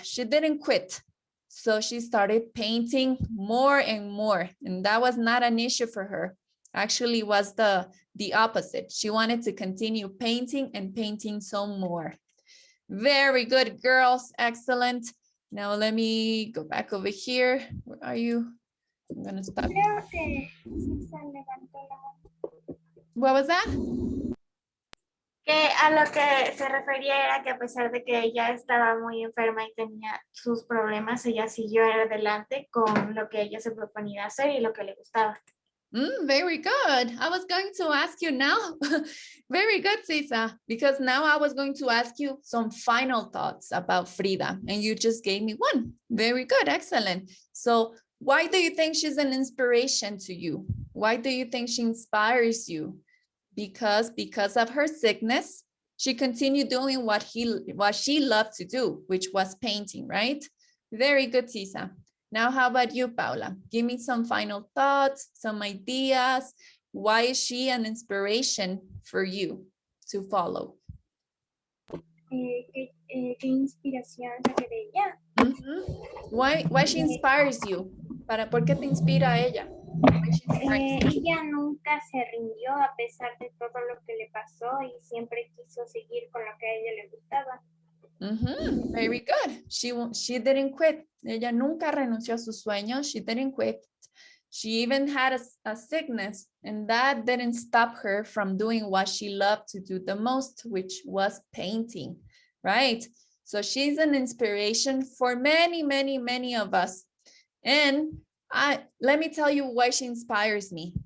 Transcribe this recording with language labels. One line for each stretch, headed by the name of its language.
English: She didn't quit. So she started painting more and more, and that was not an issue for her. Actually was the opposite. She wanted to continue painting and painting some more. Very good, girls. Excellent. Now let me go back over here. Where are you? I'm gonna stop.
Spanish: Creo que sí se levantó la mano.
English: What was that?
Spanish: Que a lo que se refería era que a pesar de que ella estaba muy enferma y tenía sus problemas, ella siguió adelante con lo que ella se proponía hacer y lo que le gustaba.
English: Very good. I was going to ask you now. Very good, Cisa, because now I was going to ask you some final thoughts about Frida, and you just gave me one. Very good. Excellent. So why do you think she's an inspiration to you? Why do you think she inspires you? Because of her sickness, she continued doing what she loved to do, which was painting, right? Very good, Cisa. Now, how about you, Paula? Give me some final thoughts, some ideas. Why is she an inspiration for you to follow?
Spanish: ¿Qué inspiración saqué de ella?
English: Why she inspires you?
Spanish: ¿Por qué te inspira a ella? Ella nunca se rindió a pesar de todo lo que le pasó y siempre quiso seguir con lo que a ella le gustaba.
English: Very good. She didn't quit.
Spanish: Ella nunca renunció a sus sueños.
English: She didn't quit. She even had a sickness, and that didn't stop her from doing what she loved to do the most, which was painting, right? So she's an inspiration for many, many, many of us. And let me tell you why she inspires me.